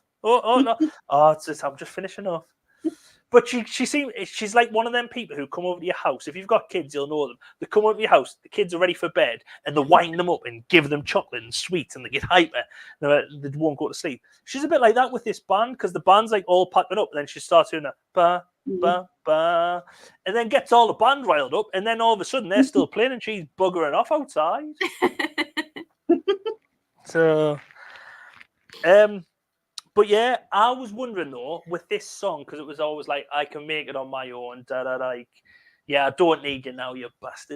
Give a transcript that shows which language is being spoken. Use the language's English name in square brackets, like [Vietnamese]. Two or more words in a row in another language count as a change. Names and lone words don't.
[English] Oh no, I'm just finishing off. But she's like one of them people who come over to your house. If you've got kids, you'll know them. They come over to your house, the kids are ready for bed, and they wind them up and give them chocolate and sweets, and they get hyper. They won't go to sleep. She's a bit like that with this band, because the band's like all packing up, and then she starts doing a ba, ba, ba, and then gets all the band riled up, and then all of a sudden they're still playing, and she's buggering off outside. So, but yeah, I was wondering though with this song, because it was always like, I can make it on my own. Yeah, I don't need you now, you bastard.